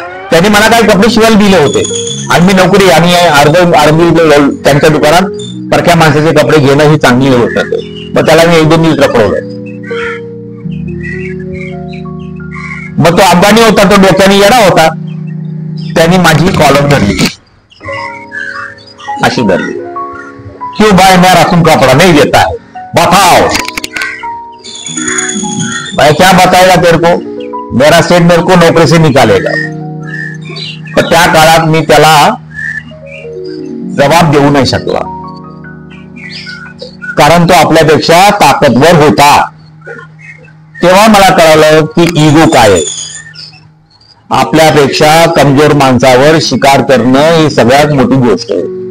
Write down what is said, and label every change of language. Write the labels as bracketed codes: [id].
[mr] त्यांनी मला काही कपडे शिवायला दिले होते आणि मी नोकरी आणि अर्धी त्यांच्या दुकानात परक्या माणसाचे कपडे घेणं ही चांगली गोष्ट असते. मग त्याला मी 1-2 दिवस रखडवलं. मग तो अफगाणी होता, तो डोक्याने येडा होता. त्यांनी माझी कॉलर धरली, अशी धरली. [hi] क्यों भाई मैं राशन कपड़ा नहीं देता है, बताओ. भाई क्या बताएगा तेरे को, मेरा सेठ मेरे को नौकरी से निकालेगा. [mr] तर त्या काळात मी त्याला जबाब देऊ नाही शकला, कारण तो आपल्यापेक्षा ताकदवर होता. तेव्हा मला कळालं की इगो काय आहे. आपल्यापेक्षा कमजोर माणसावर शिकार करणं ही सगळ्यात मोठी गोष्ट आहे.